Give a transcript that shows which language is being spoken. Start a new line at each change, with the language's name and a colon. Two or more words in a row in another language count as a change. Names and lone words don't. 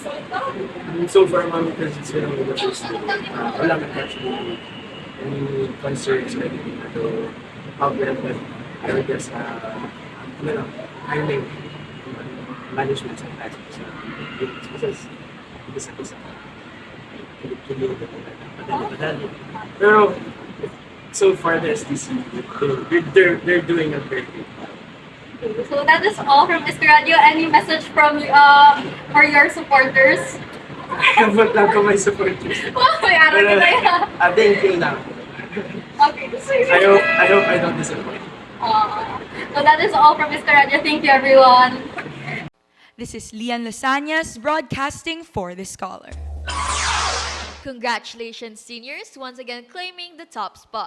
English: So far, mami, because it's been only the first day,
Filipino: wala man
English: actually any concerns or anything to help them, but I would guess, hiring management sometimes.
Filipino: Because isa-isa.
English: Pero so far the SDC, they're doing a great thing. So that is all from IskoRadyo. Any message from for your supporters?
Filipino: But lang ko may supporters. May araw ka na yan.
English: Thank you now. Okay. I hope I don't disappoint. So that is all from IskoRadyo. Thank you, everyone. This is Lian Lasagnas broadcasting for The Scholar. Congratulations, seniors, once again claiming the top spot.